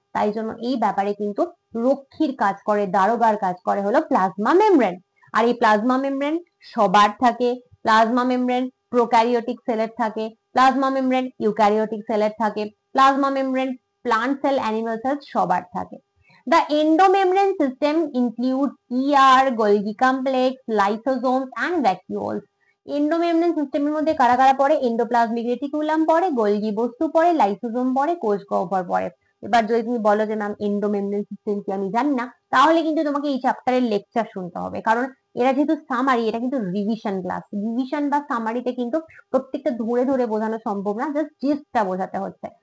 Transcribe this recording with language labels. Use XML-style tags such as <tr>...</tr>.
<bn>তাই জন্য এই ব্যাপারে কিন্তু রক্ষীর কাজ করে, দারোগার কাজ করে হলো প্লাজমা মেমব্রেন। আর এই প্লাজমা মেমব্রেন সবার থাকে। প্লাজমা মেমব্রেন প্রোক্যারিওটিক সেলের থাকে, প্লাজমা মেমব্রেন ইউক্যারিওটিক সেলের থাকে, plasma membrane plant sell, animal sell সবার থাকে।</bn> <en>The endomembrane system includes ER, Golgi complex, lysosomes and vacuoles.</en> <bn>Endomembrane সিস্টেমের মধ্যে কারা কারা পড়ে? এন্ডোপ্লাজমিক রেটিকুলাম পড়ে, গোলগি বস্তু পড়ে, লাইসোজোম পড়ে, কোষ গহ্বর পড়ে। এবার যদি তুমি বলো যে ম্যাম এন্ডোমেমব্রেন সিস্টেম কি আমি জানি না, তাহলে কিন্তু তোমাকে এই চ্যাপ্টারের লেকচার শুনতে হবে, কারণ এরা যেহেতু সামারি, এটা কিন্তু রিভিশন ক্লাস। রিভিশন বা সামারিতে কিন্তু প্রত্যেকটা ধরে ধরে বোঝানো সম্ভব না, জাস্ট জিস্টটা বোঝাতে হচ্ছে।</bn>